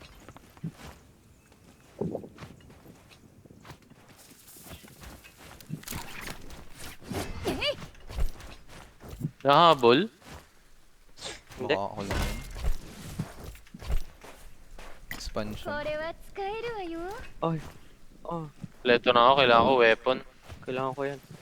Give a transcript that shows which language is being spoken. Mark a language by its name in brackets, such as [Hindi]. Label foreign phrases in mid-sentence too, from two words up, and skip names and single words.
[Filipino] Nahabol? Hindi. Baka ako lang yun. Expansion. [Japanese] これは使えるわよ Ay. Oh, [Filipino] Leto na ako, kailangan ko weapon. kailangan ko yan.